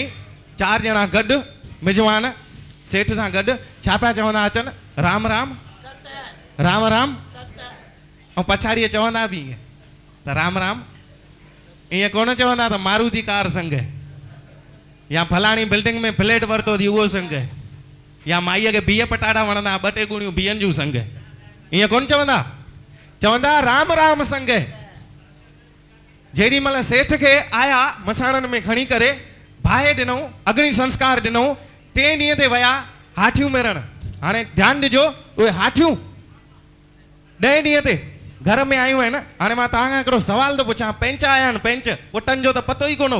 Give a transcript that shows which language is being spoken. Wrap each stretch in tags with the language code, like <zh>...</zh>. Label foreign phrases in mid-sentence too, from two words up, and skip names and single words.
<sd>4 ॼणा गॾु मिजमान सेठ सां गॾु छा पिया चवंदा अचनि, राम राम राम राम, ऐं पछाड़ीअ चवंदा बि ईअं त राम राम। ईअं कोन चवंदा त मारुति कार संग है, या फलाणी बिल्डिंग में फ्लैट वरितो थी उहो संग है, या माईअ खे बिह पटाटा वणंदा 2-2 गुणियूं बिहनि जूं संग है। ईअं कोन चवंदा, चवंदा राम राम संग है। जेॾी महिल सेठ खे आया मसाणनि में खणी करे बाहि ॾिनऊं, अग्नि संस्कार ॾिनऊं। 3 ॾींहं ते विया हाथियूं मेरण। हाणे ध्यानु ॾिजो, उहे हाथियूं 10 ॾींहं ते घर में आयूं आहिनि। हाणे मां तव्हांखां हिकिड़ो सुवाल थो पुछां, पेंच आया आहिनि, पेंच पुटनि जो त पतो ई कोन हो।</sd>